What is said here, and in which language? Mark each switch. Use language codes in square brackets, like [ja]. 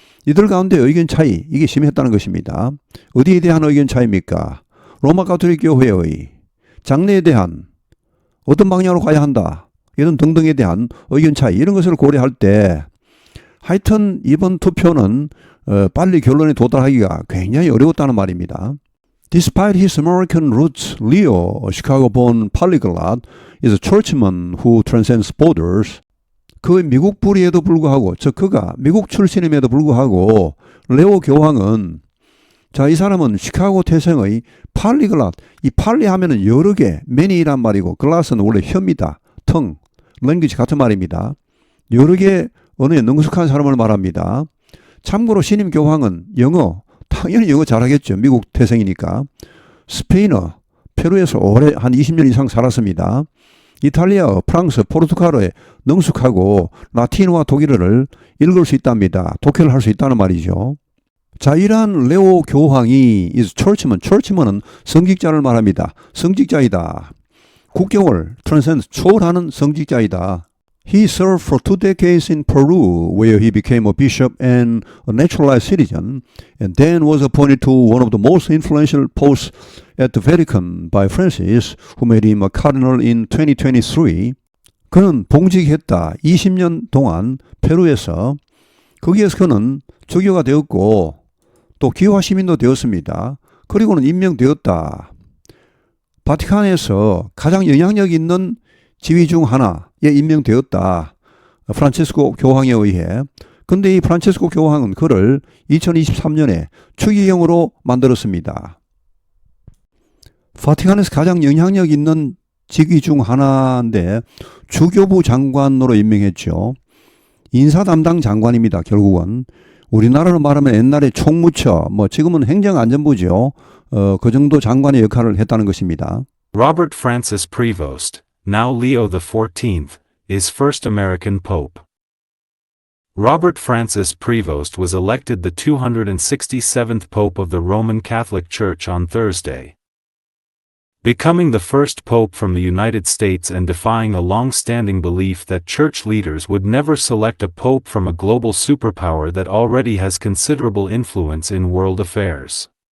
[ko] 이들 가운데 의견 차이 이게 심했다는 것입니다. 어디에 대한 의견 차이입니까? 로마 가톨릭 교회의 장래에 대한 어떤 방향으로 가야 한다. 이런 등등에 대한 의견 차이 이런 것을 고려할 때 하여튼 이번 투표는 빨리 결론에 도달하기가 굉장히 어려웠다는 말입니다. [en] Despite his American roots, Leo, a Chicago-born polyglot, is a churchman who transcends borders. [ko] 그 미국 뿌리에도 불구하고, 즉 그가 미국 출신임에도 불구하고 레오 교황은 자, 이 사람은 시카고 태생의 팔리글랏, 이 팔리 하면은 여러 개, many란 말이고 글라스는 원래 혀입니다. 텅, 랭귀지 같은 말입니다. 여러 개 언어에 능숙한 사람을 말합니다. 참고로 신임 교황은 영어, 당연히 영어 잘하겠죠. 미국 태생이니까. 스페인어, 페루에서 오래 한 20년 이상 살았습니다. 이탈리아어, 프랑스, 포르투갈어에 능숙하고 라틴어와 독일어를 읽을 수 있답니다. 독해를 할 수 있다는 말이죠. 자, 이러한 레오 교황이 [en] is churchman, [ko] churchman은 성직자를 말합니다. 성직자이다. 국경을 transcend, 초월하는 성직자이다. [en] He served for 2 decades in Peru, where he became a bishop and a naturalized citizen, and then was appointed to one of the most influential posts at the Vatican by Francis, who made him a cardinal in 2023. [ko] 그는 봉직했다. 20년 동안 페루에서 거기에서 그는 주교가 되었고 또 기화 시민도 되었습니다. 그리고는 임명되었다. 바티칸에서 가장 영향력 있는 지위 중 하나에 임명되었다. 프란치스코 교황에 의해. 근데 이 프란치스코 교황은 그를 2023년에 추기경으로 만들었습니다. 바티칸에서 가장 영향력 있는 직위 중 하나인데 주교부 장관으로 임명했죠. 인사 담당 장관입니다. 결국은 우리나라로 말하면 옛날에 총무처, 지금은 행정안전부죠. 그 정도 장관의 역할을 했다는 것입니다. [en] Robert Francis Prevost, now Leo XIV, is first American Pope. Robert Francis Prevost was elected the 267th Pope of the Roman Catholic Church on Thursday, becoming the first pope from the United States and defying a long-standing belief that church leaders would never select a pope from a global superpower that already has considerable influence in world affairs.